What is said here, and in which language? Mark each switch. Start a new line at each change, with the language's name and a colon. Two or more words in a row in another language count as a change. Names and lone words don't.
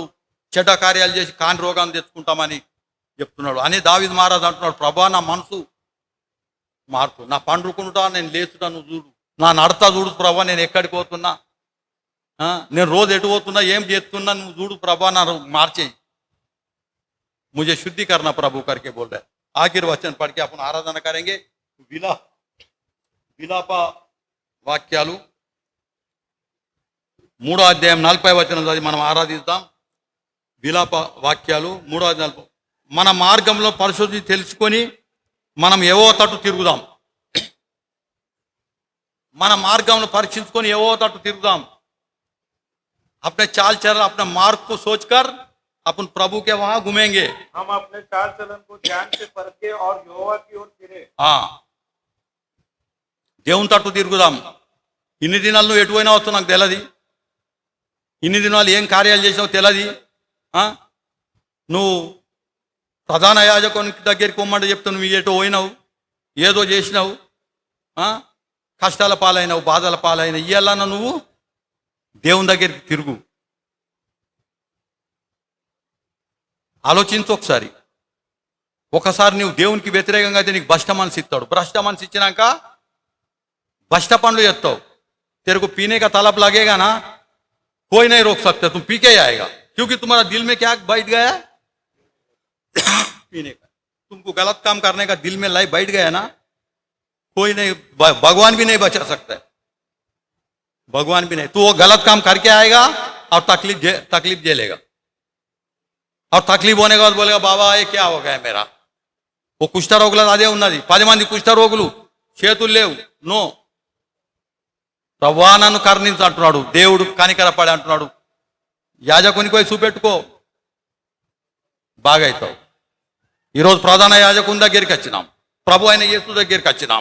Telugu: చెడ్డ కార్యాలు చేసి కాని రోగాన్ని తెచ్చుకుంటామని చెప్తున్నాడు. అని దావీదు మహారాజు అంటున్నాడు, ప్రభా నా మనసు మార్పు, నా పండుకుంటా నేను లేచుటా నువ్వు చూడు, నా నడతా చూడు ప్రభా, నేను ఎక్కడికి పోతున్నా, నేను రోజు ఎటు పోతున్నా, ఏం చేస్తున్నా నువ్వు చూడు ప్రభా, నా మార్చేయి.
Hindi: मुझे शुद्धि करना प्रभु करके बोल रहा है. आखिर वचन पढ़ के अपन आराधना करेंगे.
Telugu: విలాప వాక్యాలు 3వ అధ్యాయం 40వ వచనం చదివి మనం ఆరాధిద్దాం. విలాప వాక్యాలు 3వ అధ్యాయం. మన మార్గంలో పరిశోధన తెలుసుకొని మనం ఏవో తట్టు తిరుగుదాం. మన మార్గంలో పరీక్షించుకొని ఏవో తట్టు తిరుగుదాం.
Hindi: अपने चाल चलन अपने मार्ग को सोचकर अपन प्रभु के वहां घूमेंगे. हम अपने चाल चलन को ध्यान से परखे और यहोवा की ओर फिरे.
Telugu: దేవుని తట్టు తిరుగుదాం. ఇన్ని దినాలు నువ్వు ఎటు పోయినా వస్తావు నాకు తెలియదు, ఇన్ని దినాలు ఏం కార్యాలు చేసావు తెలియదు. నువ్వు ప్రధాన యాజకునికి దగ్గరికి పొమ్మంటే చెప్తే నువ్వు ఏటో పోయినావు, ఏదో చేసినావు, కష్టాల పాలైనవు, బాధల పాలైనవు. ఇయ్యాలన్నా నువ్వు దేవుని దగ్గరికి తిరుగు. ఆలోచించు ఒకసారి. ఒకసారి నువ్వు దేవునికి వ్యతిరేకంగా అయితే నీకు భ్రష్ట మనసు ఇస్తాడు. భ్రష్ట మనసు ఇచ్చినాక భ్రష్ట పనులు చేస్తావు.
Hindi: तेरे को पीने का तलब लगेगा ना, कोई नहीं रोक सकता, तुम पी के आएगा, क्योंकि तुम्हारा दिल में क्या बैठ गया पीने का. तुमको गलत काम करने का दिल में लाई बैठ गया ना, कोई नहीं, भगवान भी नहीं बचा सकता है, भगवान भी नहीं. तो वो गलत काम करके आएगा और तकलीफ झेलेगा. और तकलीफ होने के बाद बोलेगा बाबा ये क्या हो गया मेरा.
Telugu: వో కుష్ఠ రోగుల్ అదే ఉన్నది. 10 మంది కుష్ఠ రోగులు, చేతులు లేవు. నో, ప్రభువా నన్ను కరుణించు అంటున్నాడు. దేవుడు కనికరపడి అంటున్నాడు, యాజకునికి పోయి చూపెట్టుకో, బాగా అవుతావు. ఈరోజు ప్రధాన యాజకుని దగ్గరికి వచ్చినాం, ప్రభు అయిన యేసు దగ్గరికి వచ్చినాం.